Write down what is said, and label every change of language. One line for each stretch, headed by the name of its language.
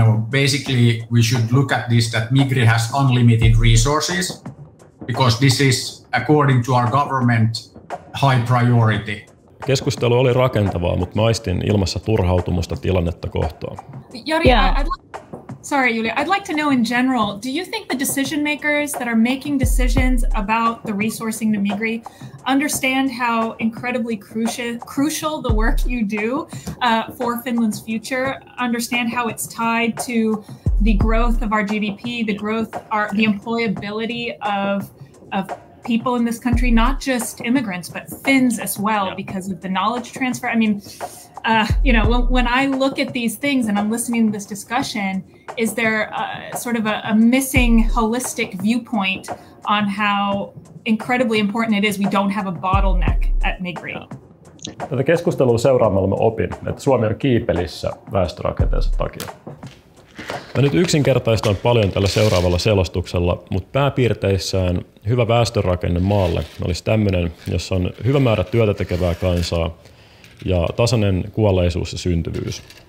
English: basically we should look at this, that Migri has unlimited resources, because this is, according to our government, high priority.
Finnish: Keskustelu oli rakentavaa, mutta maistin ilmassa turhautumusta tilannetta kohtaan.
English: Jari, yeah. Julia, I'd like to know in general, do you think the decision makers that are making decisions about the resourcing to Migri understand how incredibly crucial the work you do for Finland's future, understand how it's tied to the growth of our GDP, the employability of people in this country, not just immigrants, but Finns as well, because of the knowledge transfer? I mean, when I look at these things and I'm listening to this discussion, is there sort of a missing holistic viewpoint on how incredibly important it is we don't have a bottleneck at Migri?
Finnish: Tätä keskustelua seuraamalla mä opin, että Suomi on kiipelissä väestörakenteensa takia. Mä nyt yksinkertaistan paljon tällä seuraavalla selostuksella, mutta pääpiirteissään hyvä väestörakenne maalle olisi tämmöinen, jossa on hyvä määrä työtä tekevää kansaa ja tasainen kuolleisuus ja syntyvyys.